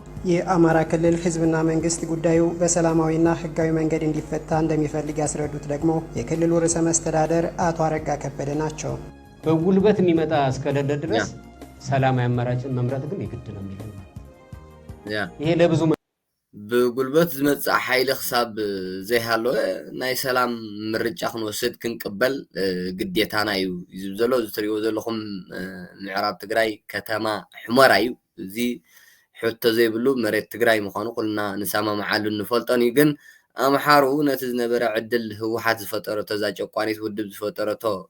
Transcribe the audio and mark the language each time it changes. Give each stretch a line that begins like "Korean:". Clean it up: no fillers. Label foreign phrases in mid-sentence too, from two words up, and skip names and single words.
Amharic: የአማራ ክልል ህዝብና መንግስት ጉዳዩ በሰላማዊና ህጋዊ መንገድ እንዲፈታ እንደሚፈልግ ያስረዱት ደግሞ የክልሉ ርዕሰ መስተዳድር አቶ አረጋ ከበደ ናቸው። በጉልበት የሚመጣ እስከደደ ድረስ ሰላማዊ አማራጭን መምረጥ ግን የግድ ነው የሚለው ይሄ ለብዙ
Tigrinya: ብጉልበት ዝመጽእ ሓይሊ ክሳብ ዘይሃለወ ናይ ሰላም ምርጫ ክንወስድ ክንቅበል ግዴታና እዩ ዝብል ዘሎ ዝትሪእዎ ዘለኹም ምዕራብ ትግራይ ከተማ ሑመራ እዩ እዚ ሕቶ ዘይብሉ መሬት ትግራይ ምዃኑ ኩልና ንሰማምዓሉ ንፈልጦን እዩ ግን ኣምሓሩ ነቲ ዝነበረ ዕድል ህወሓት ዝፈጠረቶ እዛ ጨቋኒት ውድብ ዝፈጠረቶ